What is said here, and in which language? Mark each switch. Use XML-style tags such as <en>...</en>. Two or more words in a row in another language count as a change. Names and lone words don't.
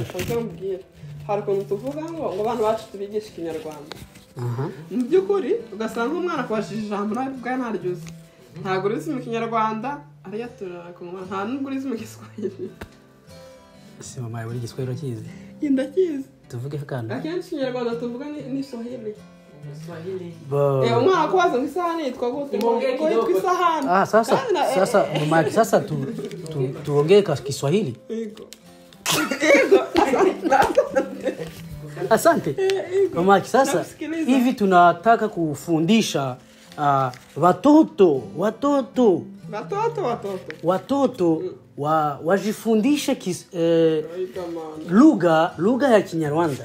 <rw>mbwira hari ukuntu tuvuga ngo abantu bacu tubigisha ikinyarwanda mu by'ukuri ugasanga umwana akubashije ijambo nawe ubwawe ntaryuze ntabwo urizi mu kinyarwanda ariyaturara ku mwana nta n'ubwo urizi mu giswahili ese mama yawe igiswahili urakizi ndakizi tuvuge kandi akenshi ikinyarwanda tuvuga ni swahili Swahili umwana akubaza ngo isahani yitwa gute ngo yitwa isahani</rw> <sw>sasa mama sasa tuongee Kiswahili asante mama sasa hivi tunataka kufundisha watoto wajifundishe lugha ya Kinyarwanda</sw>